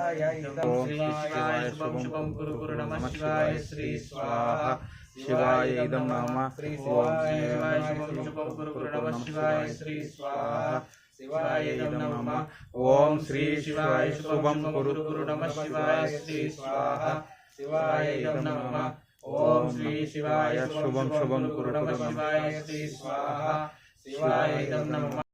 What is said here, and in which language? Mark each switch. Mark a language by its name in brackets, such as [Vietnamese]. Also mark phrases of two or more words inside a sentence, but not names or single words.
[Sanskrit] शिवाय शुभं शुभं कुरु कुरु नमः शिवाय श्री स्वाहा శివాయ ఇదం నమ శ్రీ శివాయ శుభం శుభం గురు గురు నమః శివాయ శ్రీ స్వాహ శివాయ ఇదం నమ ఓం శ్రీ శివాయ శుభం గురు గురు నమః శివాయ శ్రీ స్వాహ శివాయ ఇదం నమ ఓం శ్రీ శివాయ శుభం శుభం గురు నమః శివాయ శ్రీ స్వాహ శివాయ ఇదం నమ